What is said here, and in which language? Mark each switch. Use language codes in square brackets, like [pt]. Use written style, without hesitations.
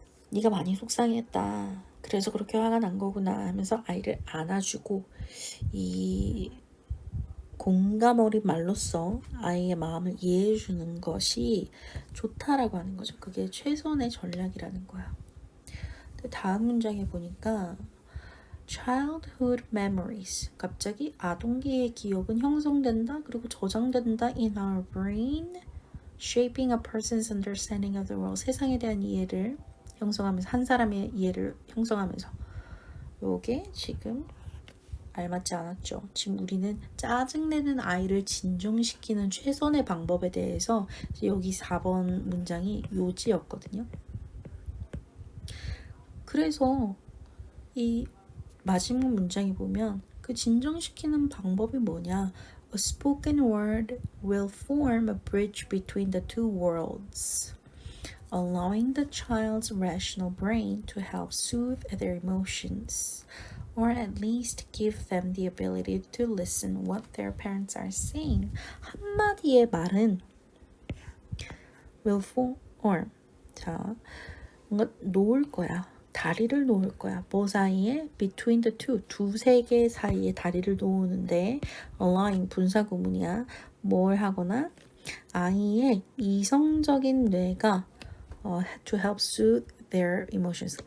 [ko] 네가 많이 속상했다. 그래서 그렇게 화가 난 거구나 하면서 아이를 안아주고 이 공감 어린 말로써 아이의 마음을 이해해주는 것이 좋다라고 하는 거죠. 그게 최선의 전략이라는 거야. 근데 다음 문장에 보니까 [en] childhood memories. [ko] 갑자기 아동기의 기억은 형성된다. 그리고 저장된다. [en] in our brain. shaping a person's understanding of the world. [ko] 세상에 대한 이해를 형성하면서 한 사람의 이해를 형성하면서 요게 지금 알맞지 않았죠. 지금 우리는 짜증내는 아이를 진정시키는 최선의 방법에 대해서 여기 4번 문장이 요지였거든요. 그래서 이 마지막 문장에 보면 그 진정시키는 방법이 뭐냐? [en] A spoken word will form a bridge between the two worlds, allowing the child's rational brain to help soothe their emotions, or at least give them the ability to listen what their parents are saying. [ko] 한마디의 말은 [en] will form. [ko] 자, 뭔가 놓을 거야. 다리를 놓을 거야. 뭐 사이에? [en] between the two. [ko] 두세 개 사이에 다리를 놓는데 allowing 분사구문이야. 뭘 하거나 아이의 이성적인 뇌가 [en] to help soothe their emotions.